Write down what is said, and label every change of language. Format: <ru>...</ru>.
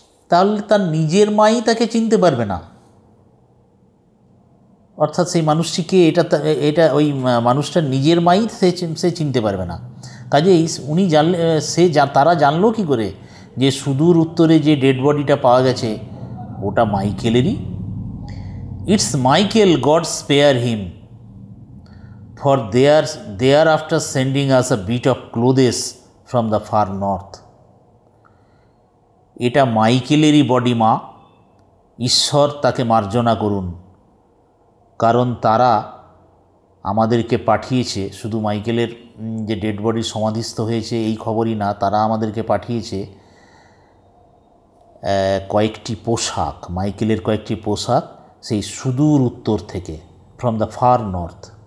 <bn>তাহলে তার নিজের মাই তাকে চিনতে পারবে না, অর্থাৎ সেই মানুষটিকে এটা ওই মানুষটার নিজের মাই সে চিনতে পারবে না। কাজেই উনি তারা জানলো কি করে যে সুদূর উত্তরে যে ডেড বডিটা পাওয়া গেছে ওটা মাইকেলেরই?</bn> <en>It's Michael, God spare him, for they are after sending us a bit of clothes from the far north.</en> <bn>এটা মাইকেলেরই বডি মা, ঈশ্বর তাকে মার্জনা করুন, কারণ তারা আমাদেরকে পাঠিয়েছে, শুধু মাইকেলের যে ডেড বডি সমাধিস্থ হয়েছে এই খবরই না, তারা আমাদেরকে পাঠিয়েছে কয়েকটি পোশাক, মাইকেলের কয়েকটি পোশাক সেই সুদূর উত্তর থেকে,</bn> <en>From the far north.</en>